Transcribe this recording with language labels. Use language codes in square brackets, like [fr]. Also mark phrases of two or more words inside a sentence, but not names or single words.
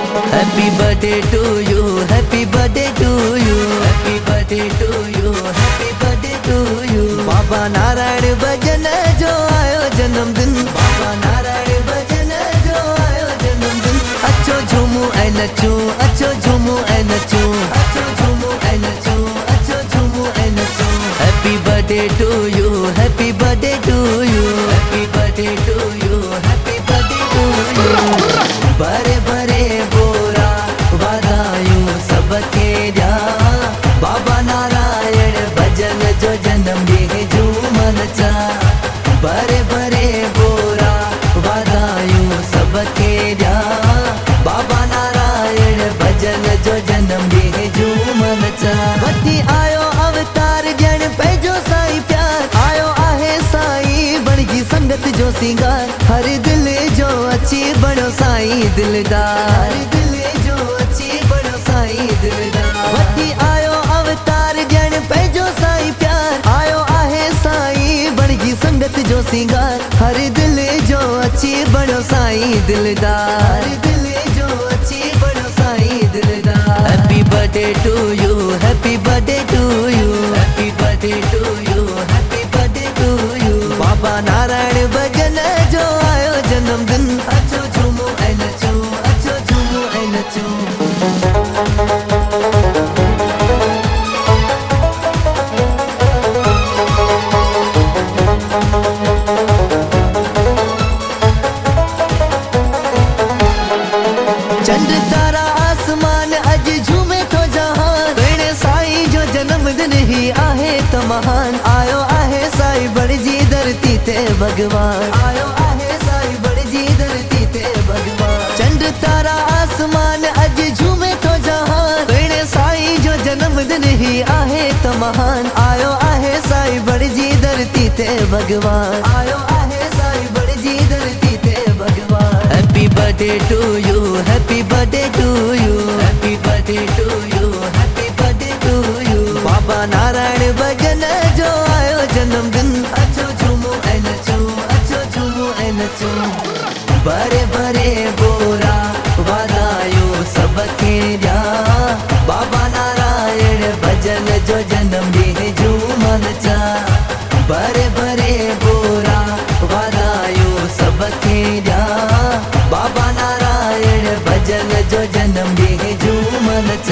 [en] Happy birthday to you, happy birthday to you, happy birthday to you, happy birthday to you। [sd] बाबा नारायण भजन जो आयो जन्मदिन, बाबा नारायण भजन जो आयो जन्मदिन। अच्छो झूमू ऐ नचूं, अच्छो झूमू ऐ नचूं, अच्छो झूमू ऐ नचूं, अच्छो झूमू ऐ नचूं। [en] Happy birthday to you, happy birthday to you, happy birthday to you, happy birthday to you। [sd] बड़े बड़े बोरा वादायूं सबके जा, बाबा नारायण भजन जो जन्म ॾींहुं झूम नचा। बड़े बड़े बोरा वादायूं सबके जा, बाबा नारायण भजन जो जन्म ॾींहुं झूम नचा। वठी आयो अवतार ॼण पंहिंजो साईं प्यार, आयो आहे साईं बणिजी संगत जो सिंगार। हर दिल जो अची बणो साईं दिलदार, दिल जो अची बणो साईं दिलदार। वठी आयो अवतार ॼण पंहिंजो साईं प्यार, आयो आहे साईं बणिजी संगत जो सिंगार। हर दिल जो अची बणो साईं दिलदार, दिल जो अची बणो साईं दिलदार। [en] Happy birthday to you, happy birthday to you, happy birthday to you, happy birthday to you. [sd] बाबा नारायण भजन जो आयो जन्मदिन, अच्छो झूमो ऐं नचो, अच्छो झूमो ऐं नचो। चंड तारा आसमान अज झूमे तो जहान, पिण साईं जो जन्मदिन ही आहे त महान। आयो आहे साईं बणिजी धरती ते भगवान, आयो आहे साईं बणिजी धरती ते भगवान। चंड तारा आसमान अज झूमे तो जहान, पिण साईं जो जन्मदिन ही आहे त महान। आयो आहे साईं बणिजी धरती ते भगवान, आयो आहे साईं बणिजी धरती ते भगवान। [en] Happy birthday to you, happy birthday to you, happy birthday to you, happy birthday to you. [sd] बाबा नारायण भजन जो आयो जन्मदिन, अच्छो झूमो ऐं नचो, अच्छो झूमो ऐं नचो। बड़े बड़े बोरा वादायूं सबके जा, बाबा नारायण भजन जो जन्म ॾींहुं झूम नचा। बड़े बड़े बोरा वादायूं सबके जा, बाबा नारायण भजन जो जन्म ॾींहुं झूम नचा।